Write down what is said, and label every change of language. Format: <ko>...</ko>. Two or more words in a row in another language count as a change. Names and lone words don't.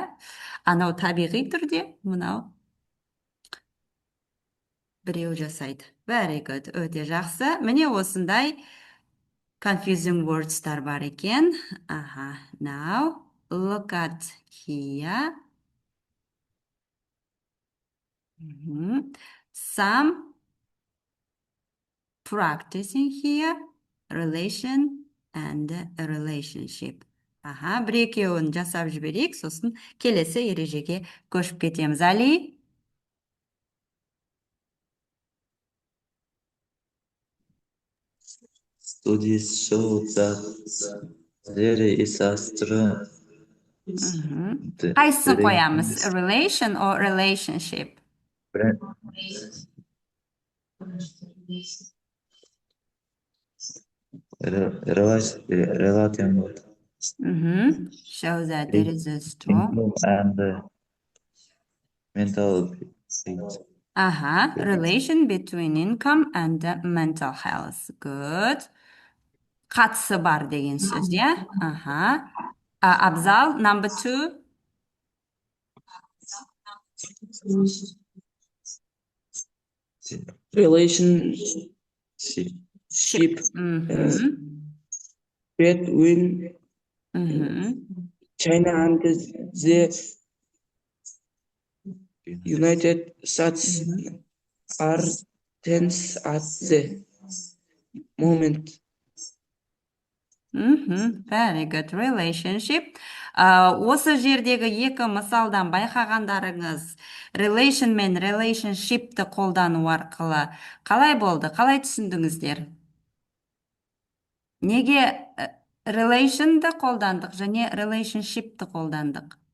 <kk>Анау табиғи түрде, мынау біреу жасайды.</kk> <en>Very good,</en> <kk>өте жақсы. Міне осындай</kk> <en>confusing words-тар</en> <kk>бар екен.</kk> <en>Now, look at here. Some practicing here. Relation and relationship.</en> <kk>Бір екеуін жасап жіберейік, сосын келесі ережеге көшіп кетеміз. Али?</kk> <en>Studies show that there is a strong</en> <kk>Қайсысын қоямыз?</kk> <en>Relation or relationship? Relation. Show that there is a strong. income and mental health. Relation between income and mental health. Good.</en> <kk>Қатысы бар деген сөз, иә? Абзал,</kk> <en>number 2. Relationship between China and the United States are tense at the moment. Very good. Relationship.</en> <kk>Осы жердегі екі мысалдан байқағандарыңыз relation мен relationshipті қолдану арқылы қалай болды? Қалай түсіндіңіздер? Неге relationды қолдандық және relationshipті қолдандық?</kk>